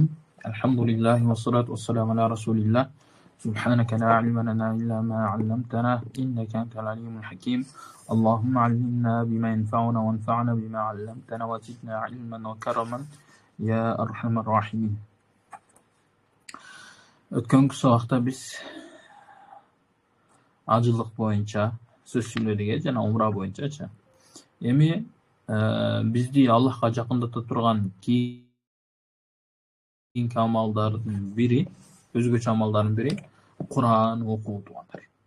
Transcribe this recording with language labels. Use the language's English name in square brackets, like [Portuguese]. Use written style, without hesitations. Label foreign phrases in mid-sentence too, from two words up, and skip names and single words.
[Arabic] الحمد لله والصلاة والسلام على رسول الله. سبحانك لا علم لنا إلا ما علمتنا إنك أنت العليم الحكيم. اللهم علمنا بما ينفعنا وانفعنا بما علمتنا وزدنا علما وكرما يا أرحم الراحمين. [Kyrgyz] Өткөнкү сабакта биз ажылык боюнча сөз сүйлөдүк жана умра боюнчачы. Эми бизди Аллахка жакындата турган кийинки амалдардын бири, өзгөчө амалдардын бири Кур'ан окуу туугандар.